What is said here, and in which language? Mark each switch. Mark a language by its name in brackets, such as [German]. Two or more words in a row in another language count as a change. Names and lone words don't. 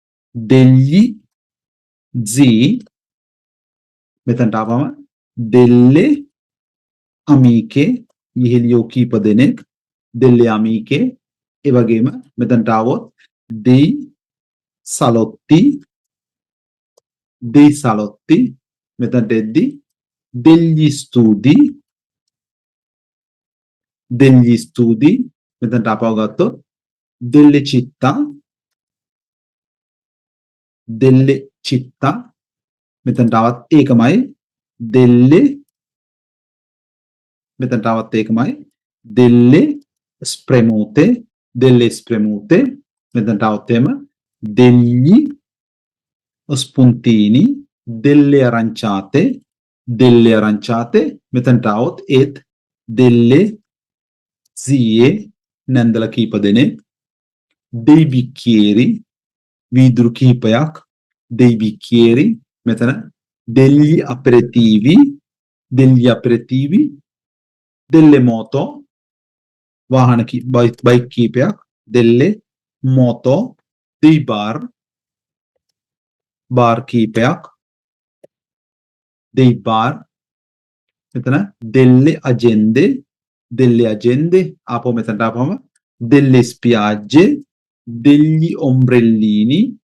[Italian] degli zii [Sinhala] මෙතනට ආවම [Italian] delle amiche [Sinhala] යෙහෙලියෝ කීප දෙනෙක් [Italian] delle amiche [Sinhala] ඒ වගේම මෙතනට ආවොත් dei salotti මෙතනට එද්දි [Italian] degli studi [Sinhala] මෙතනට ආපහු ගත්තොත් [Italian] delle città [Sinhala] මෙතනට ආවත් ඒකමයි delle මෙතනට ආවත් ඒකමයි [Italian] delle spremute [Sinhala] මෙතනට ආවත් එහෙම [Italian] degli spuntini delle aranciate [Sinhala] මෙතනට ආවොත් ඒත් [Italian] delle zie [Sinhala] නැන්දලා කීප දෙනෙක් [Italian] dei bicchieri [Sinhala] වීදුරු කීපයක් [Italian] dei bicchieri [Sinhala] මෙතන [Italian] degli aperitivi delle moto [Sinhala] වාහන බයික් කීපයක් [Italian] delle moto dei bar කීපයක් dei bar මෙතන delle agende [Sinhala] ආපහු මෙතනට ආපහම [Italian] delle spiagge degli ombrellini